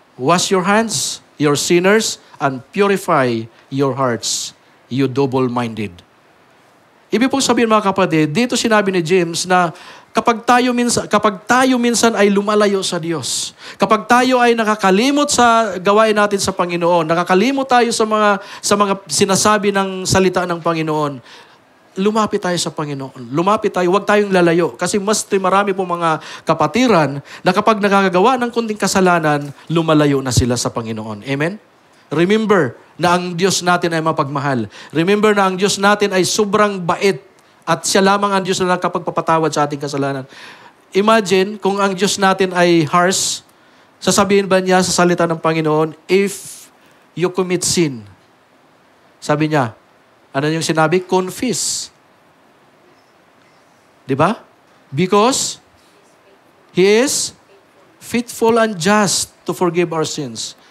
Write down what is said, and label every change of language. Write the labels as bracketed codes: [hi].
[en] Wash your hands, your sinners, and purify your hearts, you double-minded. [tl] Ibig pong sabihin, mga kapatid, dito sinabi ni James na kapag tayo minsan ay lumalayo sa Diyos, kapag tayo ay nakakalimot sa gawain natin sa Panginoon, nakakalimot tayo sa mga sinasabi ng salita ng Panginoon, lumapit tayo sa Panginoon. Lumapit tayo, huwag tayong lalayo. Kasi marami po mga kapatiran na kapag nakakagawa ng kunting kasalanan, lumalayo na sila sa Panginoon. Amen? Remember na ang Diyos natin ay mapagmahal. Remember na ang Diyos natin ay sobrang bait. At siya lamang ang Diyos na nakapagpapatawad sa ating kasalanan. Imagine kung ang Diyos natin ay harsh, sasabihin ba niya sa salita ng Panginoon, [en] if you commit sin, [tl] sabi niya, ano yung sinabi? [en] Confess. [tl] Diba? [en] Because He is faithful and just to forgive our sins.